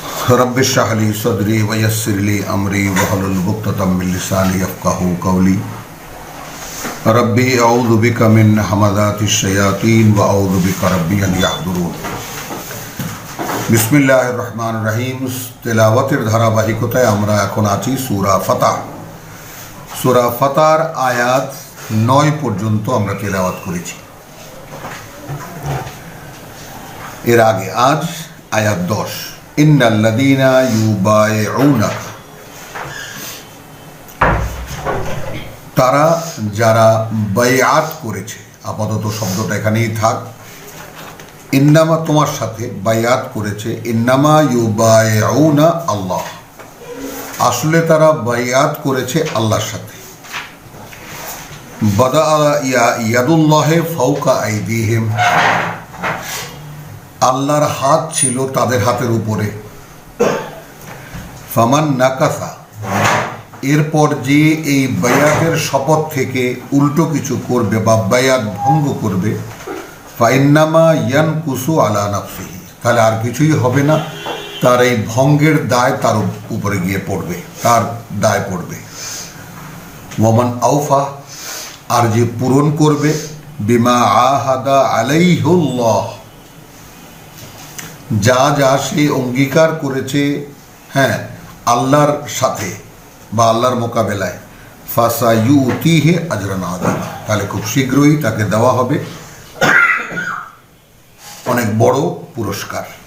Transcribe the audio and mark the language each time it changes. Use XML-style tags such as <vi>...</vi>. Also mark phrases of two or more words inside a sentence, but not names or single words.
<ar>رب اشرح لي صدري ويسر لي أمري واحلل عقدة من لساني يفقهوا قولي رب أعوذ بك من همزات الشياطين وأعوذ بك رب أن يحضرون. بسم الله الرحمن الرحيم.</ar> <bn>তিলাওয়াতের ধারাবাহিকতায় আমরা এখন আছি সূরা ফাতহ। সূরা ফাতহের আয়াত 9 পর্যন্ত আমরা তিলাওয়াত করেছি। এর আগে আজ আয়াত 10</bn> <ar>إن الذين يبايعونك,</ar> <bn>তারা যারা বাইআত করেছে। আপাতত শব্দটা এখানেই থাক। ইন্নামা তোমার সাথে বাইআত করেছে।</bn> <ar>إنما يبايعون الله,</ar> <bn>আসলে তারা বাইআত করেছে আল্লাহর সাথে।</bn> <ar>بدا يد الله فوق أيديهم,</ar> <bn>আল্লাহর হাত ছিল তাদের হাতের উপরে।</bn> <ar>فمن نكث,</ar> <bn>এরপর যে এই বায়াতের শপথ থেকে উল্টো কিছু করবে বা বায়াত ভঙ্গ করবে,</bn> <ar>فإنما ينكث على نفسه,</ar> <bn>তাহলে আর কিছুই হবে না, তার এই ভঙ্গের দায় তার উপরে গিয়ে পড়বে, তার দায় পড়বে।</bn> <ar>ومن أوفى,</ar> <bn>আর যে পূরণ করবে,</bn> <ar>بما عاهد عليه الله,</ar> <bn>যা যা সে অঙ্গীকার করেছে হ্যাঁ আল্লাহর সাথে বা আল্লাহর মোকাবেলায়,</bn> <ar>فسيؤتيه أجرا عظيما,</ar> <bn>তাহলে খুব শীঘ্রই তাকে দেওয়া হবে অনেক বড় পুরস্কার।</bn>